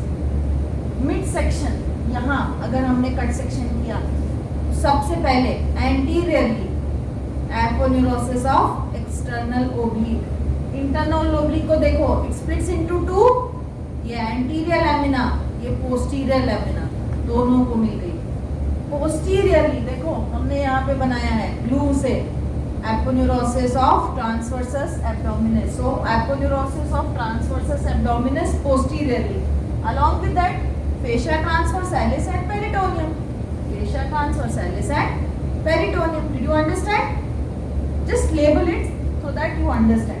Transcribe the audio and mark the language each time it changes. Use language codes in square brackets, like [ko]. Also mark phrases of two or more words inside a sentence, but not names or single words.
[en] mid section [hi] यहाँ अगर हमने [en] cut section [hi] किया तो सबसे पहले एंटीरियरली [en] aponeurosis of external oblique. internal oblique [hi] को देखो, [en] it splits into two. [hi] ये [en] anterior lamina, [hi] ये [en] posterior lamina, [hi] दोनों को मिल गई. पोस्टीरियरली देखो हमने यहाँ पे बनाया है ब्लू से [en] aponeurosis of transversus abdominis. So aponeurosis of transversus abdominis posteriorly. along with that fascia transversalis and peritoneum. Fascia transversalis and peritoneum. Did you understand? Just label it so that you understand.